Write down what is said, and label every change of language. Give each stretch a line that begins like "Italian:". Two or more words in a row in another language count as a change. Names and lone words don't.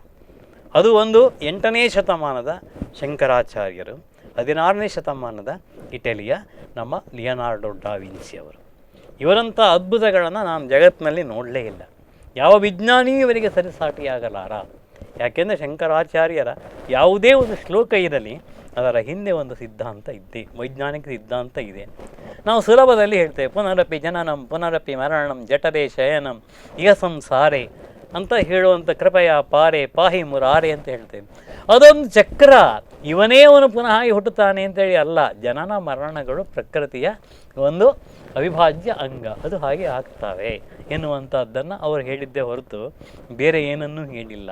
Kannada: ಅದು ಒಂದು 8ನೇ ಶತಮಾನದ ಶಂಕರಾಚಾರ್ಯರು, 16ನೇ ಶತಮಾನದ ಇಟಲಿಯ ನಮ್ಮ ಲಿಯನಾರ್ಡೋ ಡಾ ವಿನ್ಸಿ ಅವರು. ಇವರಂಥ ಅದ್ಭುತಗಳನ್ನು ನಾನು ಜಗತ್ತಿನಲ್ಲಿ ನೋಡಲೇ ಇಲ್ಲ. ಯಾವ ವಿಜ್ಞಾನಿಯೂ ಇವರಿಗೆ ಸರಿಸಾಟಿಯಾಗಲಾರ. ಯಾಕೆಂದರೆ ಶಂಕರಾಚಾರ್ಯರ ಯಾವುದೇ ಒಂದು ಶ್ಲೋಕ ಇರಲಿ, ಅದರ ಹಿಂದೆ ಒಂದು ಸಿದ್ಧಾಂತ ಇದ್ದೇ, ವೈಜ್ಞಾನಿಕ ಸಿದ್ಧಾಂತ ಇದೆ. ನಾವು ಸುಲಭದಲ್ಲಿ ಹೇಳ್ತೇವೆ,
Sanskrit: ಪುನರಪಿ ಜನನಂ ಪುನರಪಿ ಮರಣಂ ಜಠರೇ ಶಯನಂ ಇಹ ಸಂಸಾರೆ
Kannada: ಅಂತ ಹೇಳುವಂಥ
Sanskrit: ಕೃಪೆಯ ಪಾರೆ ಪಾಹಿ ಮುರಾರೆ
Kannada: ಅಂತ ಹೇಳ್ತೇವೆ. ಅದೊಂದು ಚಕ್ರ, ಇವನೇ ಅವನು ಪುನಃ ಹುಟ್ಟುತ್ತಾನೆ ಅಂತೇಳಿ ಅಲ್ಲ. ಜನನ ಮರಣಗಳು ಪ್ರಕೃತಿಯ ಒಂದು ಅವಿಭಾಜ್ಯ ಅಂಗ, ಅದು ಹಾಗೆ ಆಗ್ತವೆ ಎನ್ನುವಂಥದ್ದನ್ನು ಅವರು ಹೇಳಿದ್ದೇ ಹೊರತು ಬೇರೆ ಏನನ್ನೂ ಹೇಳಿಲ್ಲ.